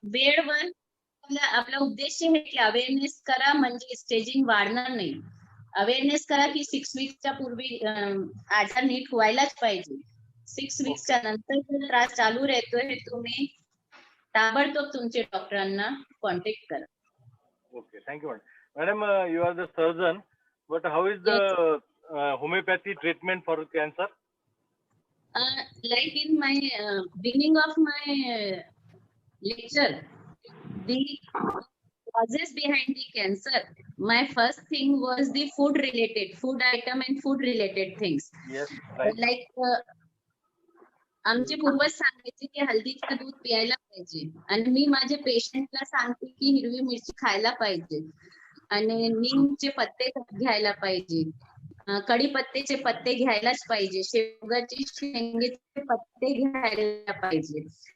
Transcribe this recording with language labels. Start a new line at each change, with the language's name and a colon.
Marathi: वेळवर आपला उद्देश आहे की अवेअरनेस करा, म्हणजे स्टेजिंग वाढणार नाही. अवेअरनेस करा की 6 वीकच्या पूर्वी आजार नीट व्हायलाच पाहिजे. 6 वीकच्या नंतर जर त्रास चालू राहतोय, तुम्ही ताबडतोब तुमच्या डॉक्टरांना कॉन्टॅक्ट करा.
English: Okay, thank you, madam. Madam, you are the surgeon, but how is the homeopathy treatment for cancer? Like in my beginning of my lecture, the causes behind the cancer, my first thing was the food item and food related things. Yes, right.
Marathi: Like आमचे पूर्वज सांगायचे की हल्दीचं दूध प्यायला पाहिजे, आणि मी माझ्या पेशंटला सांगते की हिरवी मिरची खायला पाहिजे, आणि नीमचे पत्ते घ्यायला पाहिजे, कढीपत्त्याचे पत्ते घ्यायलाच पाहिजे, शेवगाची शेंगेचे पत्ते घ्यायला पाहिजे.